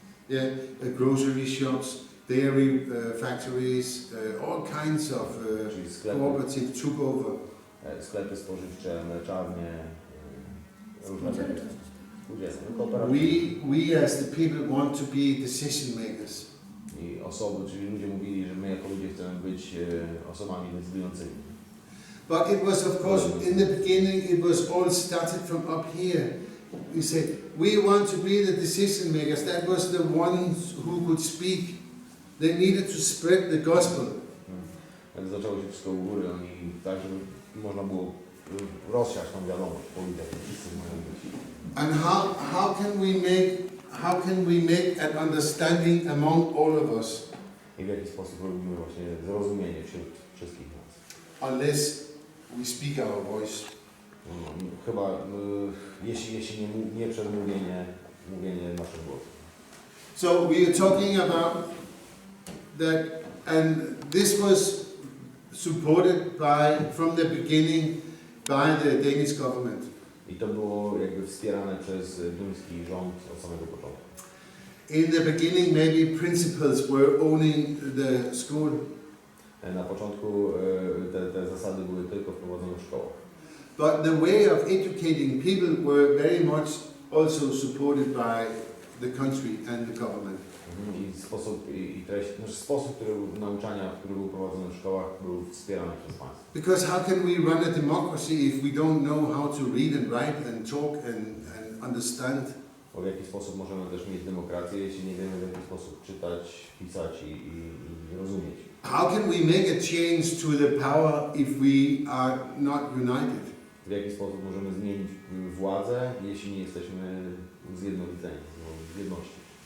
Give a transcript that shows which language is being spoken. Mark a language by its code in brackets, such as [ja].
[en] Yeah, grocery shops, dairy factories, all kinds of cooperatives took over. [pl] sklepy spożywcze, mleczarnie, różne takie spółdzielnie, kooperacje. [en] We as the people want to be decision makers. [pl] I osoby, czyli ludzie mówili, że my jako ludzie chcemy być osobami decydującymi. [en] But it was, of course, in the beginning, it was all started from up here. We said, we want to be the decision makers. That was the ones who could speak. They needed to spread the gospel. [pl] Jak zaczęło się wszystko u góry, oni tak, żeby można było rozsiać tą wiadomość po ludziach, wszyscy mają być. [en] And how can we make an understanding among all of us? [pl] I w jaki sposób robimy właśnie zrozumienie wśród wszystkich nas? [en] Unless we speak our voice. [pl] Chyba jeśli nie przez mówienie naszym głosem. [en] So we are talking about that, and this was supported from the beginning by the Danish government. [pl] I to było jakby wspierane przez duński rząd od samego początku. [en] In the beginning, maybe principals were owning the school. [pl] Na początku te zasady były tylko wprowadzone w szkołach. [en] But the way of educating people were very much also supported by the country and the government. [pl] I sposób nauczania, który był prowadzony w szkołach, był wspierany przez państwo. [en] Because how can we run a democracy if we don't know how to read and write and talk and understand? [pl] Bo w jaki sposób możemy też mieć demokrację, jeśli nie wiemy, w jaki sposób czytać, pisać i rozumieć? [en] How can we make a change to the power if we are not united? [pl] W jaki sposób możemy zmienić władzę, jeśli nie jesteśmy zjednoczeni, w jedności?